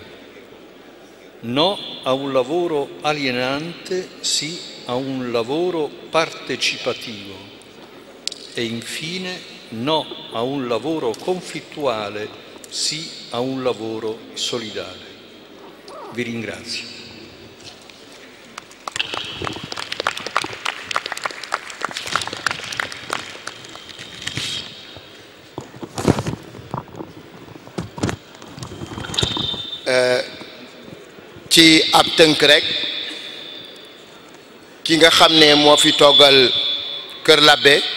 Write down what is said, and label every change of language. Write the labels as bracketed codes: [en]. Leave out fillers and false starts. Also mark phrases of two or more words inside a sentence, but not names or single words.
[it] No a un lavoro alienante, sì a un lavoro partecipativo. E infine no a un lavoro conflittuale, sì a un lavoro solidale. Vi ringrazio. [wo] ci ab tënk rek ki nga xam ne moo fi toogal Kër Labbe